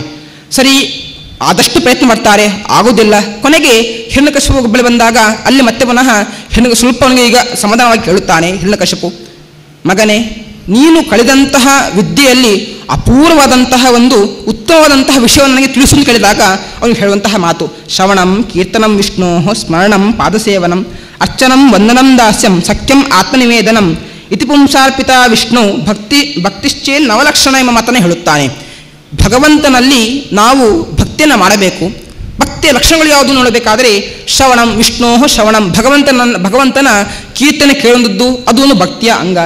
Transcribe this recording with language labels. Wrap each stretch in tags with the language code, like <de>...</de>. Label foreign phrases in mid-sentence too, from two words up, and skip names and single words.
<kn>ಸರಿ, ಆದಷ್ಟು ಪ್ರಯತ್ನ ಮಾಡ್ತಾರೆ, ಆಗುವುದಿಲ್ಲ. ಕೊನೆಗೆ ಹಿರಣ್ಯಕಶಿಪು ಬಳಿ ಬಂದಾಗ ಅಲ್ಲಿ ಮತ್ತೆ ಪುನಃ ಸ್ವಲ್ಪ ಅವನಿಗೆ ಈಗ ಸಮಾಧಾನವಾಗಿ ಕೇಳುತ್ತಾನೆ. ಹಿರಣ್ಯಕಶಿಪು, ಮಗನೇ, ನೀನು ಕಳೆದಂತಹ ವಿದ್ಯೆಯಲ್ಲಿ ಅಪೂರ್ವವಾದಂತಹ ಒಂದು ಉತ್ತಮವಾದಂತಹ ವಿಷಯವನ್ನು ನನಗೆ ತಿಳಿಸಲು ಕೇಳಿದಾಗ ಅವನಿಗೆ ಹೇಳುವಂತಹ ಮಾತು,</kn> <sa>ಶ್ರವಣಂ ಕೀರ್ತನಂ ವಿಷ್ಣು ಸ್ಮರಣಂ ಪಾದಸೇವನಂ ಅರ್ಚನಂ ವಂದನಂ ದಾಸ್ಯಂ ಸಖ್ಯಂ ಆತ್ಮನಿವೇದನಂ ಇತಿ ಪುಂಸಾರ್ಪಿತ ವಿಷ್ಣು ಭಕ್ತಿಶ್ಚೇನ್ ನವಲಕ್ಷಣ</sa> <kn>ಎಂಬ ಮಾತನ್ನು ಹೇಳುತ್ತಾನೆ. ಭಗವಂತನಲ್ಲಿ ನಾವು ಭಕ್ತಿಯನ್ನು ಮಾಡಬೇಕು. ಭಕ್ತಿಯ ಲಕ್ಷಣಗಳು ಯಾವುದು ನೋಡಬೇಕಾದರೆ</kn> <sa>ಶ್ರವಣಂ ವಿಷ್ಣು ಶ್ರವಣಂ,</sa> <kn>ಭಗವಂತನ ಕೀರ್ತನೆ ಕೇಳುವಂಥದ್ದು ಅದು ಒಂದು ಭಕ್ತಿಯ ಅಂಗ.</kn>